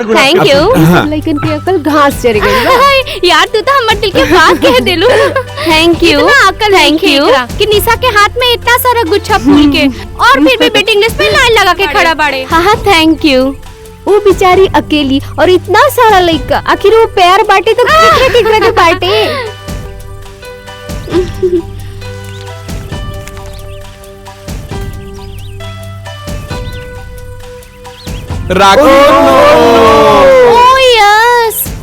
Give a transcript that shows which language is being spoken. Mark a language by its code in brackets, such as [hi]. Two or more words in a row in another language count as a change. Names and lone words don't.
[en] Thank you. [bho] लेकिन की अकल घास चढ़ गई। यार तू तो हमर दिल के बात कह देलू। [en] Thank you. Thank you [bho] कि निशा के हाथ में इतना सारा गुच्छा फूल के और फिर भी वेटिंग लिस्ट पे लाइन लगा के खड़ा बाड़े। [en] हाँ Thank you. [bho] वो बेचारी अकेली और इतना सारा लड़का, आखिर वो प्यार बांटे तो केकरा के बांटे। [en] Oh yes.